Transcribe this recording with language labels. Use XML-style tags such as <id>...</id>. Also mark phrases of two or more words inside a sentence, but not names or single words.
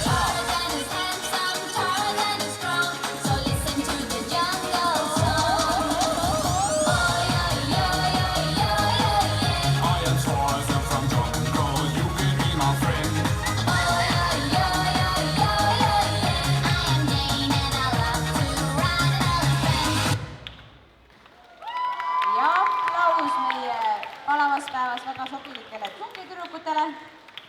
<en>Tarzan is handsome, Tarzan is strong. So listen to the jungle song. I am Tarzan from jungle, you can be my friend. I am Jane and I love to ride an elephant.</en> <et>ja aplaus meie palavas päevas väga sobilikele džungli tüdrukutele.</et>